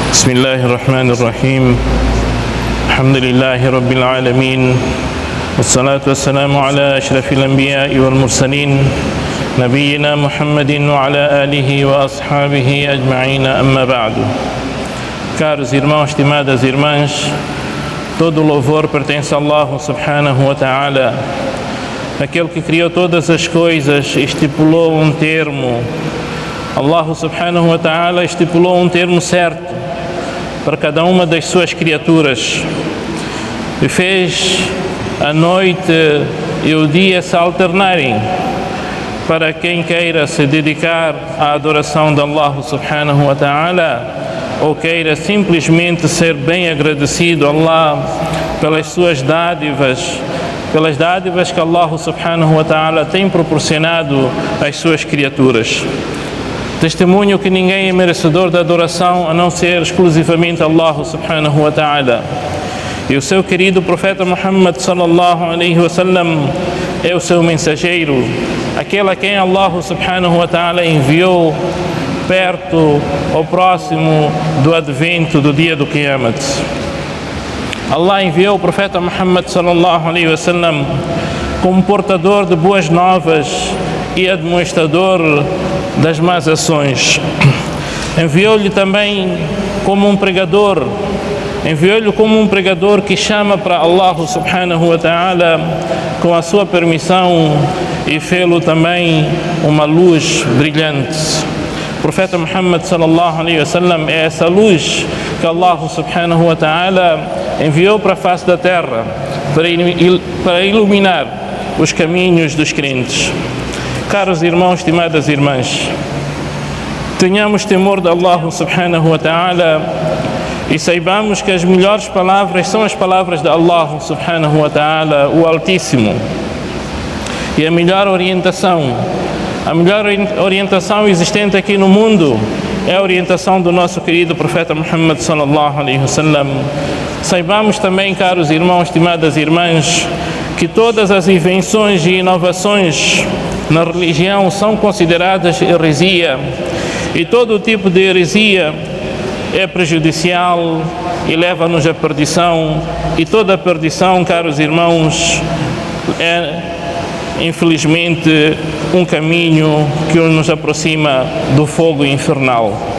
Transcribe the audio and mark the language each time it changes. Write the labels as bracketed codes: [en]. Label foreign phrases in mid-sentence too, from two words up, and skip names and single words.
[ar] بسم الله الرحمن الرحيم الحمد لله رب العالمين والصلاة والسلام على أشرف الأنبياء والمرسلين نبينا محمد وعلى آله وأصحابه أجمعين أما بعد. [pt] Caros irmãos, estimadas irmãs, todo o louvor pertence a Allah [ar] سبحانه وتعالى, [pt] aquele que criou todas as coisas, estipulou um termo. Allah [ar] سبحانه وتعالى [pt] estipulou um termo certo para cada uma das suas criaturas e fez a noite e o dia se alternarem para quem queira se dedicar à adoração de Allah [ar] سبحانه وتعالى [pt] ou queira simplesmente ser bem agradecido a Allah pelas suas dádivas, pelas dádivas que Allah [ar] سبحانه وتعالى [pt] tem proporcionado às suas criaturas. Testemunho que ninguém é merecedor da adoração a não ser exclusivamente Allah [ar] سبحانه وتعالى. [pt] E o seu querido profeta Muhammad [ar] صلى الله عليه وسلم [pt] é o seu mensageiro, aquele a quem Allah [ar] سبحانه وتعالى [pt] enviou perto ou próximo do advento do dia do Qiyamah. Allah enviou o profeta Muhammad [ar] صلى الله عليه وسلم [pt] como portador de boas novas e administrador das más ações. Enviou-lhe também como um pregador, enviou-lhe como um pregador que chama para Allah [ar] سبحانه وتعالى [pt] com a sua permissão e fê-lo também uma luz brilhante. O profeta Muhammad [ar] صلى الله عليه وسلم [pt] é essa luz que Allah [ar] سبحانه وتعالى [pt] enviou para a face da terra para iluminar os caminhos dos crentes. Caros irmãos, estimadas irmãs, tenhamos temor de Allah [ar] سبحانه وتعالى [pt] e saibamos que as melhores palavras são as palavras de Allah [ar] سبحانه وتعالى, [pt] o Altíssimo. E a melhor orientação existente aqui no mundo é a orientação do nosso querido profeta Muhammad [ar] صلى الله عليه وسلم. [pt] Saibamos também, caros irmãos, estimadas irmãs, que todas as invenções e inovações na religião são consideradas heresia, e todo tipo de heresia é prejudicial e leva-nos à perdição, e toda a perdição, caros irmãos, é infelizmente um caminho que nos aproxima do fogo infernal.